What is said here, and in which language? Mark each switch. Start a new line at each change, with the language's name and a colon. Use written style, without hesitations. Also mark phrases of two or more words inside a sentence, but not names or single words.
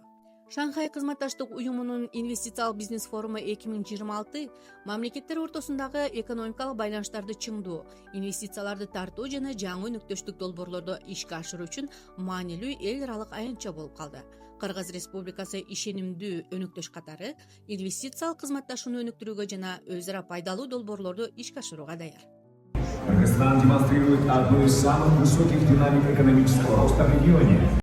Kyrgyz: Шанхай кызматташтык уюмунун инвестициялык бизнес форуму 2026 мамлекеттер ортосундагы экономикалык байланыштарды чыңдоо, инвестицияларды тартуу жана жаңы өнүктүштүк долбоорлорду ишке ашыруу үчүн маанилүү эл аралык аянтча болуп калды. Кыргыз Республикасы ишенимдүү өнүктүш катары инвестициялык кызматташууну өнүктүрүүгө жана өз ара пайдалуу долбоорлорду ишке ашырууга даяр.
Russian: Кыргызстан демонстрирует одну из самых высоких динамик экономического роста в регионе.